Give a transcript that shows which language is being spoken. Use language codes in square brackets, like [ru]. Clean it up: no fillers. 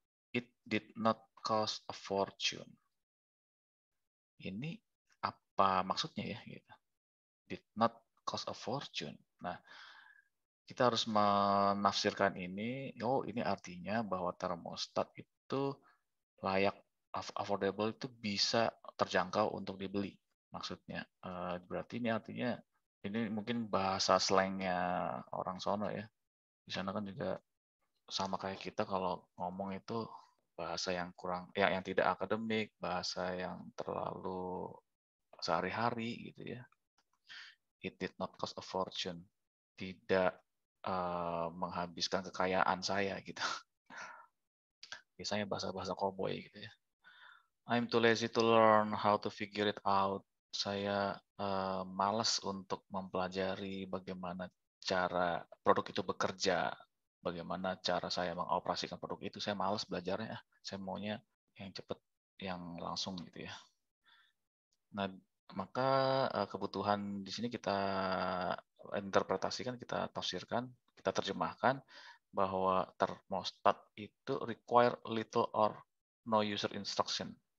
[en] It did not cost a fortune. [id] Ini apa maksudnya ya gitu. [en] Did not cost a fortune. [id] Nah, kita harus menafsirkan ini. Oh, ini artinya bahwa termostat itu layak, affordable, itu bisa terjangkau untuk dibeli. Maksudnya berarti ini artinya ini mungkin bahasa slangnya orang sono ya. Di sana kan juga sama kayak kita kalau ngomong itu bahasa yang kurang ya, yang tidak akademik, bahasa yang terlalu sehari-hari gitu ya. [en] It did not cost a fortune. [id] Tidak menghabiskan kekayaan saya gitu. Biasanya bahasa-bahasa koboi gitu ya. [en] I'm too lazy to learn how to figure it out. [id] Saya malas untuk mempelajari bagaimana cara produk itu bekerja, bagaimana cara saya mengoperasikan produk itu. Saya malas belajarnya. Saya maunya yang cepat, yang langsung gitu ya. Nah, maka kebutuhan di sini kita interpretasikan, kita tafsirkan, kita terjemahkan bahwa termostat itu [en] require little or no user instruction.